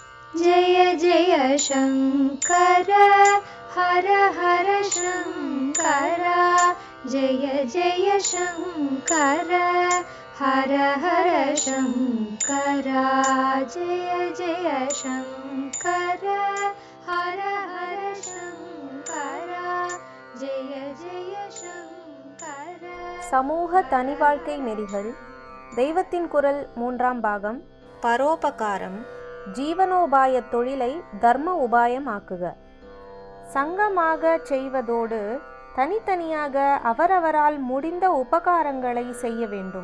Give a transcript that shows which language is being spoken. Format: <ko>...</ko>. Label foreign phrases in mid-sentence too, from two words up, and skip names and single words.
<sa>जय जय शङ्कर हर हर शङ्कर जय जय शङ्कर हर हर शङ्कर जय जय शङ्कर हर हर शङ्कर जय जय शङ्कर.</sa> <ta>சமூக தனி வாழ்க்கை நெறிகள். தெய்வத்தின் குரல் 3ஆம் பாகம். பரோபகாரம். ஜீவனோபாய தொழிலை தர்ம உபாயமாக்குக. சங்கமாக செய்வதோடு தனித்தனியாக அவரவரால் முடிந்த உபகாரங்களை செய்ய வேண்டும்.</ta>